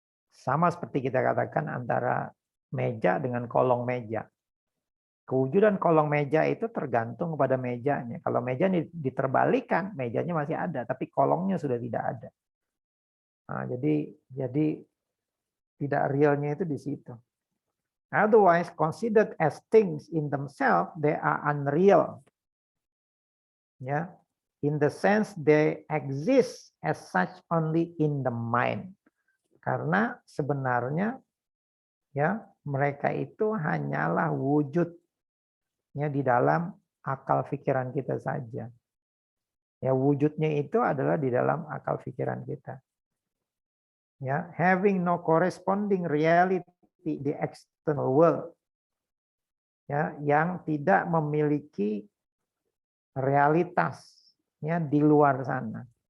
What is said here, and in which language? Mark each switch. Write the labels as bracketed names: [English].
[Indonesian] Sama seperti kita katakan antara meja dengan kolong meja. Kewujudan kolong meja itu tergantung kepada mejanya. Kalau meja diterbalikan, mejanya masih ada, tapi kolongnya sudah tidak ada. Nah, jadi tidak realnya itu di situ. [English] Otherwise, considered as things in themselves, they are unreal. Ya, in the sense they exist as such only in the mind. [Indonesian] Karena sebenarnya ya mereka itu hanyalah wujudnya di dalam akal pikiran kita saja. Ya, wujudnya itu adalah di dalam akal pikiran kita. [English] Ya, having no corresponding reality the external world. [Indonesian] Ya, yang tidak memiliki realitasnya di luar sana.